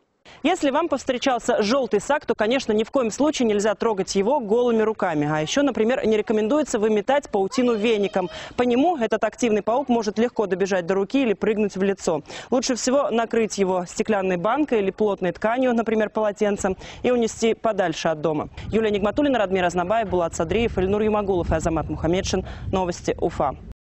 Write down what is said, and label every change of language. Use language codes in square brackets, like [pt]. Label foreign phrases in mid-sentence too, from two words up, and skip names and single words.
[ru] Если вам повстречался желтый сак, то, конечно, ни в коем случае нельзя трогать его голыми руками. А еще, например, не рекомендуется выметать паутину веником. По нему этот активный паук может легко добежать до руки или прыгнуть в лицо. Лучше всего накрыть его стеклянной банкой или плотной тканью, например, полотенцем, и унести подальше от дома. Юлия Нигматуллина, Радмир Азнабаев, Булат Садриев, Ильнур Юмагулов и Азамат Мухаммедшин. Новости Уфа.